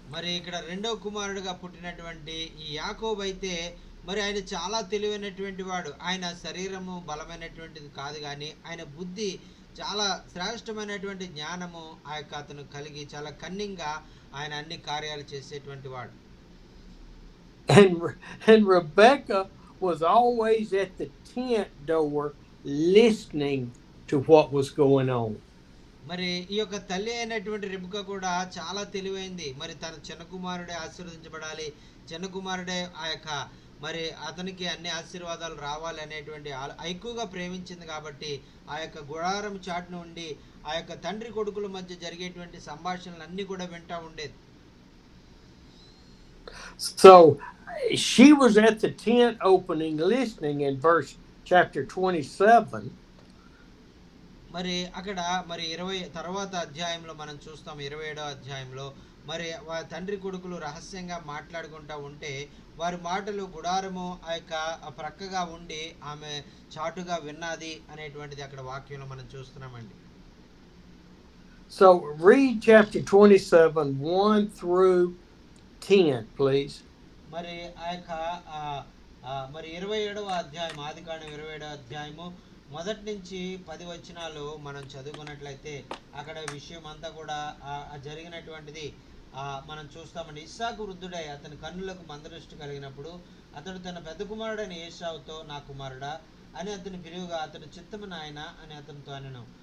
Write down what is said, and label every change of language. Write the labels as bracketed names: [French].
[Telugu] మరి ఇక్కడ రెండవ కుమారుడుగా పుట్టినటువంటి ఈ యాకోబు అయితే మరి ఆయన చాలా తెలివైనటువంటి వాడు. ఆయన శరీరము బలమైనటువంటిది కాదు, కానీ ఆయన బుద్ధి చాలా శ్రేష్టమైనటువంటి జ్ఞానము ఆ యొక్క అతను కలిగి చాలా కన్నింగ్గా ఆయన అన్ని కార్యాలు చేసేటువంటి వాడు. [English] And Rebecca was always at the tent door listening to what was going on. [Telugu] మరి ఈ యొక్క తల్లి అయినటువంటి రెబెకా కూడా చాలా తెలివైంది. మరి తన చిన్న కుమారుడే ఆశీర్వదించబడాలి, చిన్న కుమారుడే ఆ యొక్క మరి అతనికి అన్ని ఆశీర్వాదాలు రావాలి అనేటువంటి ఎక్కువగా ప్రేమించింది కాబట్టి ఆ యొక్క గుడారం చాటును ఉండి ఆ యొక్క తండ్రి కొడుకుల మధ్య జరిగేటువంటి సంభాషణలు అన్ని కూడా వింటా ఉండేది. [English] So she was at the tent opening listening in chapter 27. [Telugu] మరి అక్కడ మరి 20 తర్వాత అధ్యాయంలో మనం చూస్తాం, 27వ అధ్యాయంలో మరి తండ్రి కొడుకులు రహస్యంగా మాట్లాడుకుంటూ ఉంటే వారి మాటలు గుడారము ఆ యొక్క ప్రక్కగా ఉండి ఆమె చాటుగా విన్నది అనేటువంటిది అక్కడ వాక్యంలో మనం చూస్తున్నామండి. [English] So read chapter 27, 1 through 10, please. [Telugu] మరి ఆ యొక్క మరి 27వ అధ్యాయం, ఆదికాండం 27వ అధ్యాయము మొదటి నుంచి 10 వచనాలు మనం చదువుకున్నట్లయితే అక్కడ విషయం అంతా కూడా జరిగినటువంటిది మనం చూస్తామండి. ఇస్సాకు వృద్ధుడై అతని కన్నులకు మందదృష్టి కలిగినప్పుడు అతడు తన పెద్ద కుమారుడైన ఏశావుతో, నా కుమారుడా అని అతని పిలువగా, అతడు చిత్తము నాయన అని అతనితో అనెను.